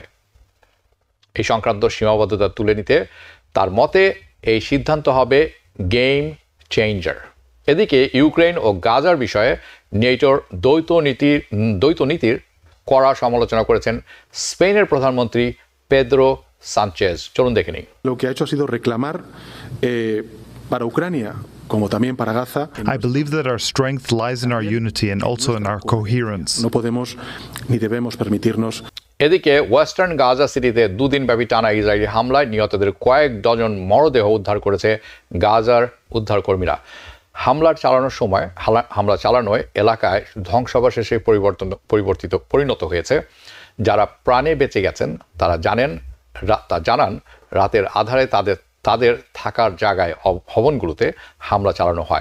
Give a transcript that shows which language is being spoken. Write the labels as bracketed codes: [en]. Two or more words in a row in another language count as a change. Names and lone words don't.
[bn] এই সংক্রান্ত সীমাবদ্ধতা তুলে নিতে তার মতে এই সিদ্ধান্ত হবে [en] game changer. [bn] এদিকে ইউক্রেন ও গাজার বিষয়ে নেটোর দ্বৈত নীতির কড়া সমালোচনা করেছেন স্পেনের প্রধানমন্ত্রী পেদ্রো সানচেজ। চলুন দেখে নিই। [es] Lo que ha hecho ha sido reclamar para Ucrania como también para Gaza. [en] I believe that our strength lies in our unity and also in our coherence. [es] No podemos ni debemos permitirnos. [bn] এদিকে ওয়েস্টার্ন গাজা সিটিতে 2 দিনব্যাপী টানা ইসরায়েলি হামলায় নিহতদের কয়েক ডজন মরদেহ উদ্ধার করেছে গাজার উদ্ধারকর্মীরা। হামলা চালানোয় এলাকায় ধ্বংসাবশেষে পরিণত হয়েছে। যারা প্রাণে বেঁচে গেছেন তারা জানান রাতের আধারে তাদের থাকার জায়গায় ভবনগুলোতে হামলা চালানো হয়।